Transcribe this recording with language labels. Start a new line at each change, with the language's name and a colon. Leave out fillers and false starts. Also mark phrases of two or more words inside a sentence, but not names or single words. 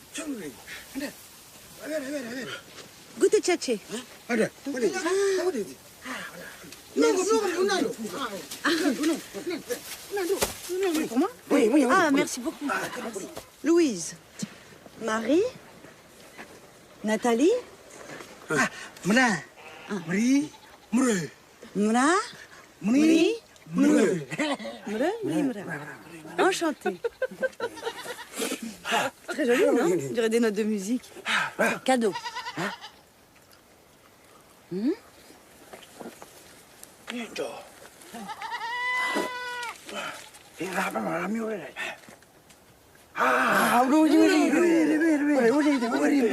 French: Goûtez tchatché. Pour moi? Oui. Ah, merci beaucoup. Louise. Marie. Nathalie. Mra. Mri. Mre. Mra. Mri. Mre. Enchantée. Très joli, non? On dirait des notes de musique. Cadeau. Ça